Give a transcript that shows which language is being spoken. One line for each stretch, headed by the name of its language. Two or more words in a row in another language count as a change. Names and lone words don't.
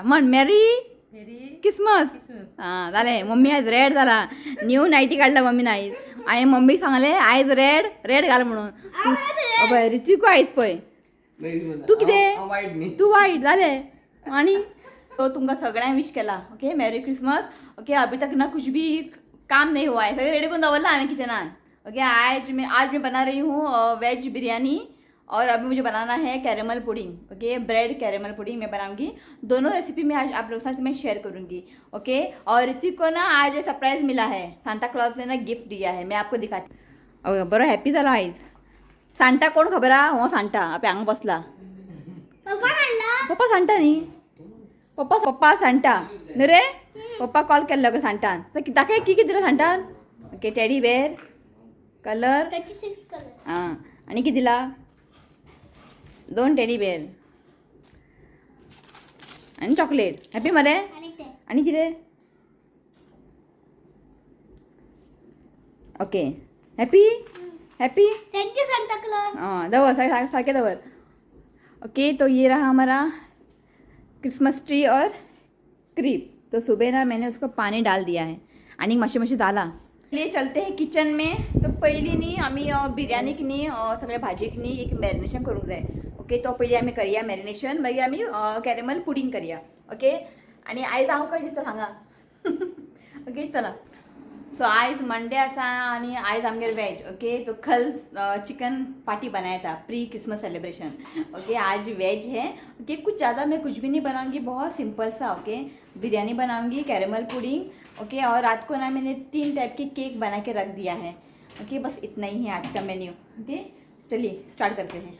Konkani: म्हण
English: Merry Christmas.
Konkani: हां जालें. मम्मी आयज रेड जाला.
English: new nighty
Konkani: काडला मम्मीन आयज. हांवें मम्मीक सांगलें आयज रेड घाल म्हणून. पळय रित्विकू आयज पळय.
English: Merry Christmas.
Konkani: तू कितें? हांव वायट न्ही. तू वाईट झाले आणि तो तुमका सगळ्यांक विश केला.
English: OK Merry Christmas.
Hindi: ओके अभी तक ना कुछ भी काम नहीं हुआ है.
Konkani: सगळे रेडी करून दवरला हांवें किचनान.
Hindi: ओके आज मैं बना रही हूँ वेज बिरयानी और अभी मुझे बनाना है
English: caramel pudding.
Hindi: ओके
English: bread caramel pudding
Hindi: मैं बनाऊंगी. दोनों रेसिपी मैं आज आप लोगों के साथ मैं शेयर करूंगी. ओके और ऋतिक को ना आज सरप्राइज मिला है. सांता क्लॉज ने ना गिफ्ट दिया है. मैं आपको दिखाती.
Konkani: बरो हॅपी झाला आयज. सांता कोण खबर हा? हो सांता आपल्या हांगा बसला. पप्पा म्हणला. पप्पा सांता न्ही. पप्पा सांता न्ही रे. पप्पा कॉल केल्लो गो सांतान. दाखय कितें दिला सांतान. ओके
English: teddy bear colour
Konkani: 36 कलर. हां आणि किती दिला. 2
English: teddy bear
Konkani: आणि चॉकलेट. हॅपी मरे. आणि ते. आणि कितें. ओके हॅपी.
English: thank you Santa Claus.
Konkani: हाँ दवर सारखे दवर.
Hindi: ओके तो ये रहा हमारा
English: Christmas tree
Hindi: और क्रीप. तो सुबह ना मैंने उसको पानी डाल दिया है
Konkani: आणि मातशें झाला.
Hindi: चलिए चलते हैं किचन में.
Konkani: तो पयलीं न्ही आमी बिरयानीक न्ही सगळ्या भाजयेक न्ही एक मॅरिनेशन करूंक जाय. ओके तो पयलीं आमी करया मॅरिनेशन. मागीर आमी कॅरेमल पुडिंग करया. ओके आणि आयज हांव कशें दिसता सांगा. ओके चला. सो आयज मंडे आसा आणि आयज आमगेर वेज.
Hindi: ओके तो कल
English: chicken party
Hindi: बनाया था
English: pre Christmas celebration.
Hindi: ओके आज वेज है. ओके कुछ ज़्यादा मैं कुछ भी नहीं बनाऊंगी. बहुत सिंपल सा. ओके बिरयानी बनाऊंगी
English: caramel pudding.
Hindi: ओके और रात को ना मैंने 3 टाइप के केक बना के रख दिया है. ओके बस इतना ही है आज का मेन्यू. ओके चलिए स्टार्ट करते हैं.